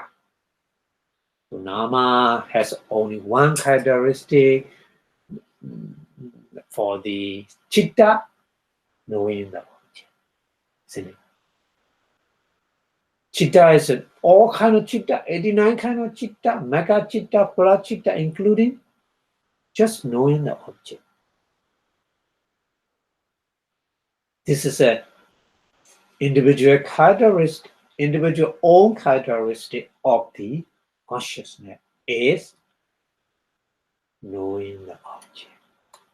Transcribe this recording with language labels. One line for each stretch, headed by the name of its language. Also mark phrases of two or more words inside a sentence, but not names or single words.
English: So nama has only one characteristic. For the chitta, knowing the object. Chitta is all kind of chitta, 89 kind of chitta, mega chitta, para chitta, including just knowing the object. This is a individual characteristic, individual own characteristic of the consciousness is knowing the object.